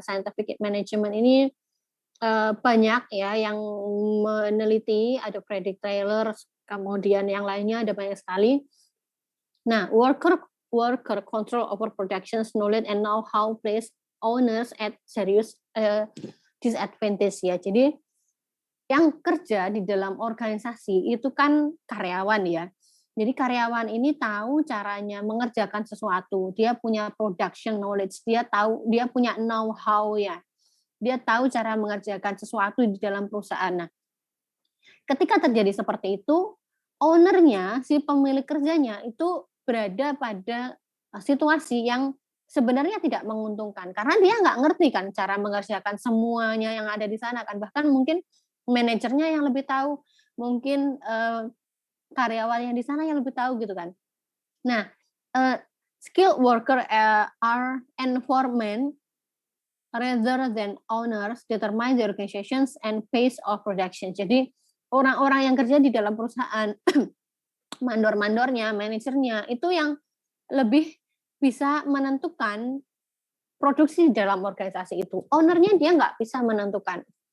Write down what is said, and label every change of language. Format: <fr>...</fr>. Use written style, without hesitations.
<id>Scientific management ini banyak ya yang meneliti, ada Frederick Taylor, kemudian yang lainnya ada banyak sekali.</id> <en>Nah, worker control over productions, knowledge and know-how place owners at serious disadvantage ya.</en> <id>Jadi yang kerja di dalam organisasi itu kan karyawan ya. Jadi karyawan ini tahu caranya mengerjakan sesuatu, dia punya production knowledge, dia punya know-how ya. Dia tahu cara mengerjakan sesuatu di dalam perusahaan. Nah, ketika terjadi seperti itu, ownernya, si pemilik kerjanya itu berada pada situasi yang sebenarnya tidak menguntungkan. Karena dia nggak ngerti kan cara mengerjakan semuanya yang ada di sana kan. Bahkan mungkin manajernya yang lebih tahu, mungkin karyawan yang di sana yang lebih tahu gitu kan.</id> <en>Nah, skilled worker are environment rather than owners determine the organizations and pace of production.</en> <id>Jadi orang-orang yang kerja di dalam perusahaan, mandor-mandornya, manajernya, itu yang lebih bisa menentukan produksi di dalam organisasi itu. Ownernya dia nggak bisa menentukan.</id>